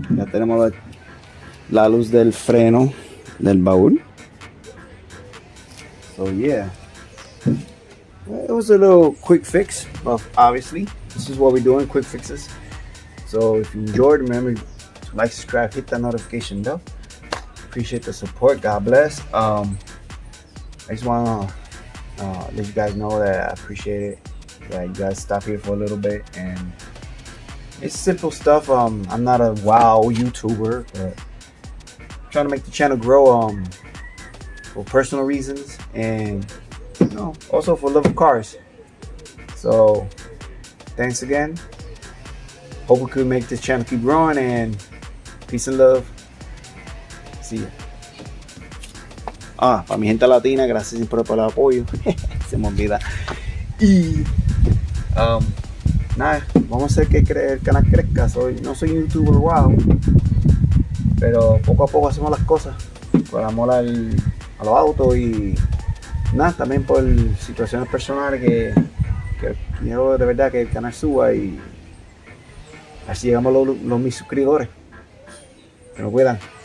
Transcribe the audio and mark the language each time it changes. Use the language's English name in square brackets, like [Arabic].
[Spanish] Ya tenemos la luz del freno del baúl. [English] So yeah. It was a little quick fix, but obviously this is what we're doing, quick fixes. So if you enjoyed, remember to like, subscribe, hit that notification bell. Appreciate the support. God bless. I just want to let you guys know that I appreciate it. Yeah, you guys stop here for a little bit, and it's simple stuff. I'm not a wow YouTuber, but I'm trying to make the channel grow for personal reasons, and also for love of cars. So thanks again. Hope we could make this channel keep growing, and peace and love. See ya. [Spanish] Para mi gente latina, gracias siempre por el apoyo. Se me olvida. Y nada, vamos a hacer que el canal crezca. No soy un youtuber wow, pero poco a poco hacemos las cosas por amor a los autos, y nada, también por situaciones personales que quiero de verdad que el canal suba, y así llegamos los mis suscriptores. Se me cuidan.